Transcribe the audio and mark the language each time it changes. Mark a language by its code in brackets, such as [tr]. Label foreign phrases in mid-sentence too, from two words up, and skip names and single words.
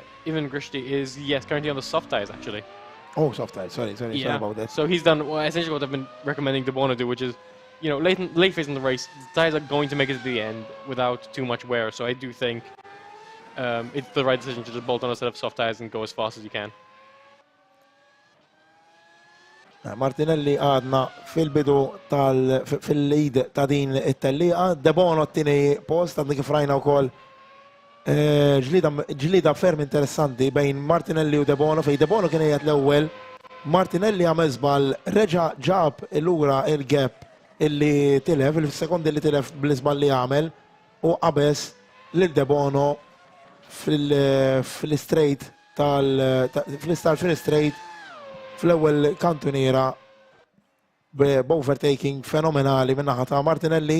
[en] Ivan Grishti is, yes, currently on the soft tires, actually. Oh, soft tires. Sorry about that. So he's done essentially what I've been recommending De Bono do, which is, you know, late phase in the race, the tires are going to make it to the end without too much wear. So I do think it's the right decision to just bolt on a set of soft tires and go as fast as you can. [mt] Martinelli għadna fil-bidu fil-lead ta' din it-telliqa, De Bono t-tini post, għadna kif rajna wkoll ġlida ferm interessanti bejn Martinelli u De Bono, fej De Bono kien qiegħed l-ewwel, Martinelli għamel żball, reġa' ġab lura il-gap illi tilef, il-sekondi li tilef bl-iżball li għamel u qabes lil De Bono fil-straight fil-straight fl-ewwel kantuniera b'overtaking fenomenali min-naħa ta' Martinelli.